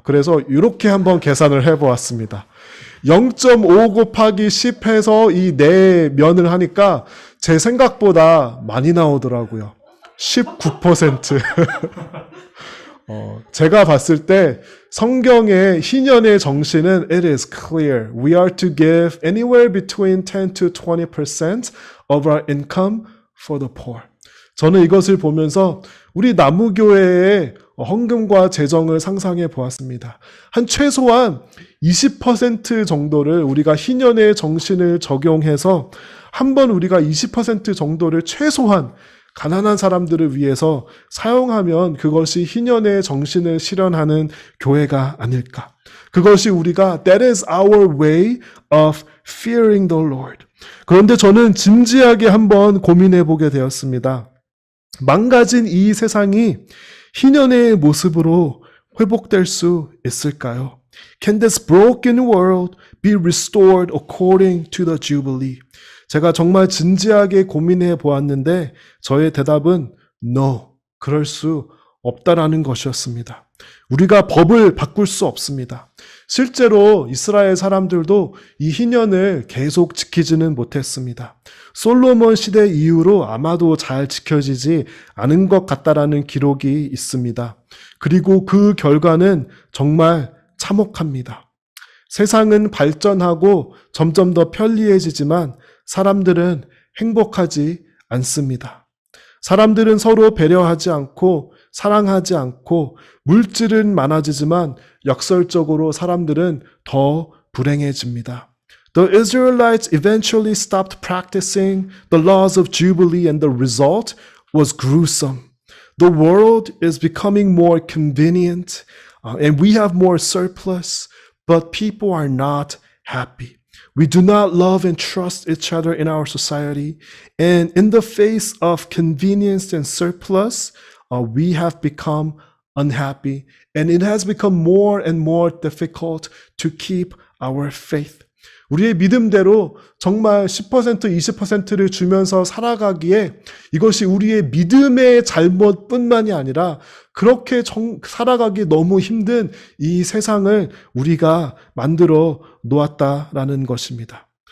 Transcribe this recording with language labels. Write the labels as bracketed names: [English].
[Korean] 그래서 이렇게 한번 계산을 해보았습니다. 0.5 곱하기 10 해서 이 네 면을 하니까 제 생각보다 많이 나오더라고요. 19%. 제가 봤을 때 성경의 희년의 정신은 [English] it is clear. We are to give anywhere between 10 to 20% of our income for the poor. [Korean] 저는 이것을 보면서 우리 나무교회의 헌금과 재정을 상상해 보았습니다. 한 최소한 20% 정도를 우리가 희년의 정신을 적용해서 한번 우리가 20% 정도를 최소한 가난한 사람들을 위해서 사용하면 그것이 희년의 정신을 실현하는 교회가 아닐까. 그것이 우리가 [English] that is our way of fearing the Lord. [Korean] 그런데 저는 진지하게 한번 고민해 보게 되었습니다. 망가진 이 세상이 희년의 모습으로 회복될 수 있을까요? [English] Can this broken world be restored according to the Jubilee? [Korean] 제가 정말 진지하게 고민해 보았는데 저의 대답은 no, 그럴 수 없다라는 것이었습니다. 우리가 법을 바꿀 수 없습니다. 실제로 이스라엘 사람들도 이 희년을 계속 지키지는 못했습니다. 솔로몬 시대 이후로 아마도 잘 지켜지지 않은 것 같다라는 기록이 있습니다. 그리고 그 결과는 정말 참혹합니다. 세상은 발전하고 점점 더 편리해지지만 사람들은 행복하지 않습니다. 사람들은 서로 배려하지 않고 사랑하지 않고 물질은 많아지지만 역설적으로 사람들은 더 불행해집니다. [English] The Israelites eventually stopped practicing the laws of Jubilee and the result was gruesome. The world is becoming more convenient and we have more surplus, but people are not happy. We do not love and trust each other in our society. And in the face of convenience and surplus, we have become unhappy. And it has become more and more difficult to keep our faith. [Korean] 우리의 믿음대로 정말 10%, 20%를 주면서 살아가기에 이것이 우리의 믿음의 잘못뿐만이 아니라 그렇게 살아가기 너무 힘든 이 세상을 우리가 만들어 놓았다라는 것입니다.